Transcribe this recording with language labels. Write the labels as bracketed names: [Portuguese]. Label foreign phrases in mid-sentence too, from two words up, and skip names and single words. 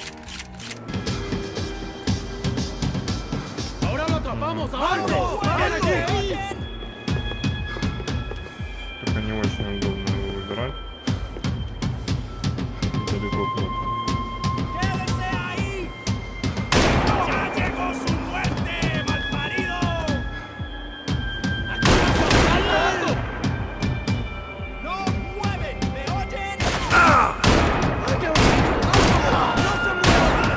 [Spanish] ¡Ahora lo atrapamos! ¡Alto! ¡Paren aquí! [Russian] Только не очень удобно его выбирать. Далеко кнопка. [Spanish] ¡Quédense ahí! ¡Ya llegó su muerte, malparido! ¡Alto! ¡No mueven! ¿Me oyen? ¡Hay que ¡Alto! ¡No se muevan!